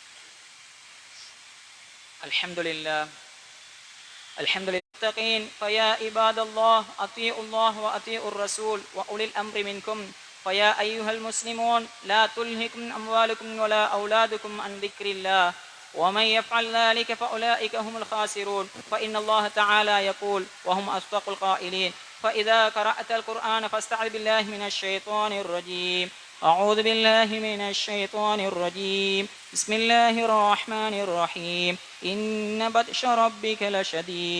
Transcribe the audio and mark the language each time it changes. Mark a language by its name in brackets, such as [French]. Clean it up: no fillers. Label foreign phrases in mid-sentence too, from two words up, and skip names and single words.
[Arabic] الحمد لله الحمد لله. فيا عباد الله أطيعوا الله وأطيعوا الرسول وأولي الأمر منكم فيا أيها المسلمون لا تلهكم أموالكم ولا أولادكم عن ذكر الله ومن يفعل ذلك فأولئك هم الخاسرون. فإن الله تعالى يقول وهم أصدق القائلين: فإذا قرأت القرآن فاستعذ بالله من الشيطان الرجيم. أعوذ بالله من الشيطان الرجيم. بسم الله الرحمن الرحيم. إن بطش ربك لشديد.